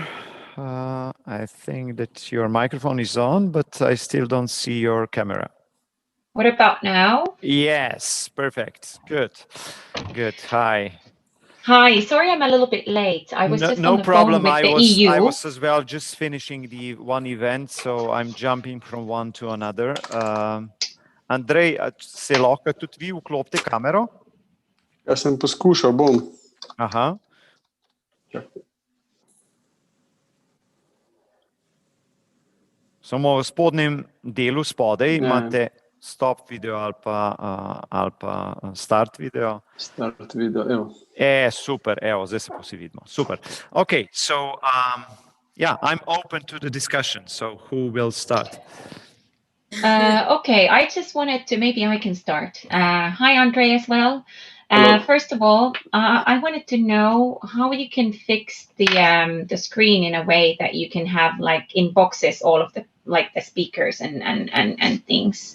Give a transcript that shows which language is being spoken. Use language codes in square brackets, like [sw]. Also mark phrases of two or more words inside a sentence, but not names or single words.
[en] I think that your microphone is on, but I still don't see your camera. What about now? Yes, perfect. Good. Good. Hi. Hi, sorry I'm a little bit late. I was just no on the problem. phone with the EU. I was as well just finishing the one event, so I'm jumping from one to another. [sl] Andrej, se lahko tudi vi vklopite kamero? Jaz sem poskušal, bom. Aha. Samo v spodnjem delu spodaj imate [en] stop video [sl] ali pa [en] start video. Start video, [sl] evo. Super, evo, zdaj se pa vsi vidimo. Super. [en] Okay, so yeah, I'm open to the discussion. So who will start? Okay, I just wanted to, maybe I can start. Hi, Andre, as well. Hello. First of all, I wanted to know how you can fix the screen in a way that you can have like in boxes all of the the speakers and things.